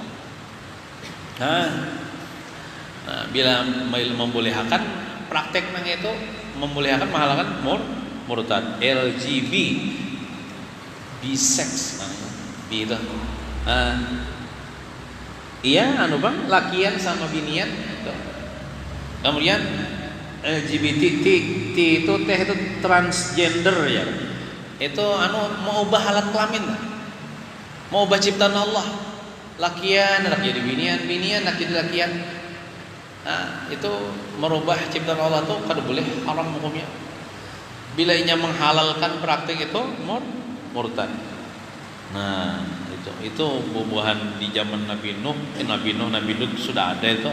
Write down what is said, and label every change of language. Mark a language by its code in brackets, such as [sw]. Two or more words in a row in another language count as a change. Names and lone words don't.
[bjn] Nah, bila membolehkan praktek nang itu membolehkan menghalalkan murtad. [id] LGB bisex itu. [bjn] Iya bang lakian sama binian gitu. [id] Kemudian LGBT T itu transgender ya. Itu mau ubah alat kelamin, mau ubah ciptaan Allah. [bjn] Lakian anak jadi binian anak jadi lakian. Nah, itu merubah ciptaan Allah tuh kada boleh, haram hukumnya. Bila inya menghalalkan praktik itu murtad. Nah, itu bubuhan di zaman Nabi Nuh, Nabi Lut sudah ada itu.